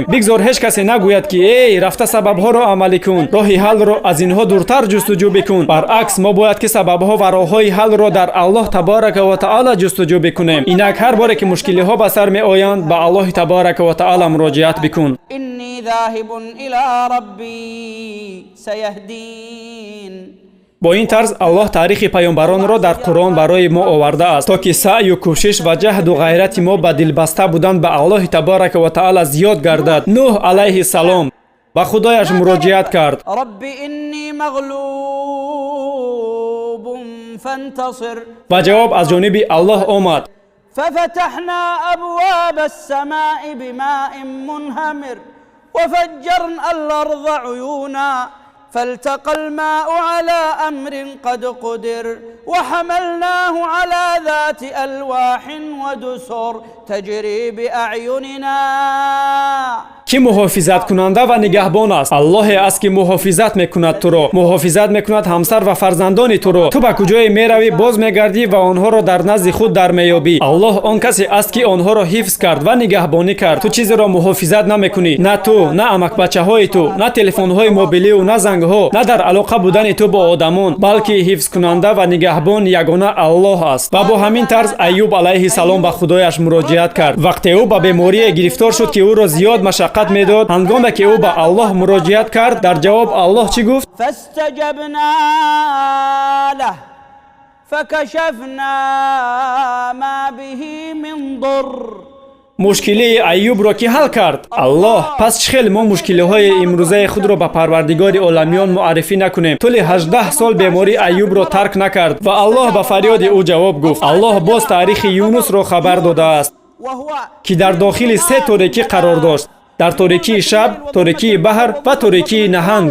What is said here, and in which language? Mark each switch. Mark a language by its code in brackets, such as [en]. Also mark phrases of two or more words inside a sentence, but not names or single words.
[tg] бигзор ҳеҷ касе нагӯяд ки эй, рафта сабабҳоро амалӣ кун, роҳи ҳалро аз инҳо дуртар ҷустуҷӯ бикун. баръакс, мо бояд ки сабабҳо ва роҳҳои ҳалро дар Аллоҳ [ar] تبارك وتعالى [tg] ҷустуҷӯ бикунем. инак ҳар боре ки мушкилиҳо ба сар меоянд ба Аллоҳи [ar] تبارك وتعالى [tg] муроҷиат бикун. [ar] إني ذاهب إلى ربي سيهدين. [tg] бо ин тарз Аллоҳ таърихи паёмбаронро дар Қуръон барои мо овардааст то ки саъю кӯшиш ва ҷаҳду ғайрати мо ба дилбаста будан ба Аллоҳи [ar] تبارك وتعالى [tg] зиёд гардад. нӯҳ [ar] عليه السلام [tg] ба худояш муроҷиат кард. [ar] رب إني مغلوب فانتصر. [tg] ва ҷавоб аз ҷониби Аллоҳ омад. [ar] ففتحنا أبواب السماء بماء منهمر وفجرنا الأرض عيونا فالتقى الماء على أمر قد قدر وحملناه على ذات ألواح ودسر تجري بأعيننا. [tg] ки муҳофизаткунанда ва нигаҳбон аст? Аллоҳе аст ки муҳофизат мекунад туро, муҳофизат мекунад ҳамсар ва фарзандони туро. ту ба куҷое меравӣ, боз мегардӣ ва онҳоро дар назди худ дармеёбӣ. Аллоҳ он касе аст ки онҳоро ҳифз кард ва нигаҳбонӣ кард. ту чизеро муҳофизат намекунӣ. на ту, на амакбачаҳои ту, на телефонҳои мобилию, на зангҳо, на дар алоқа будани ту бо одамон, балки ҳифзкунанда ва нигаҳбон ягона Аллоҳ аст. ва бо ҳамин тарз Айюб [ar] عليه السلام [tg] ба худояш муроҷиат кард. вақте ӯ ба беморие гирифтор шуд ки ӯро зиёд машаққат медод, ҳангоме ки ӯ ба Аллоҳ муроҷиат кард, дар ҷавоб Аллоҳ чӣ гуфт? [ar] فاستجبنا له فكشفنا ما به من ضر. [tg] мушкилии Айюбро ки ҳал кард Аллоҳ. пас чӣ хел мо мушкилиҳои имрӯзаи худро ба Парвардигори оламиён муаррифӣ накунем? тӯли 18 сол беморӣ Айюбро тарк накард ва Аллоҳ ба фарёди ӯ ҷавоб гуфт. Аллоҳ боз таърихи Юнусро хабар додааст ки дар дохили 3 торикӣ қарор дошт: дар торикии шаб, торикии баҳр ва торикии наҳанг.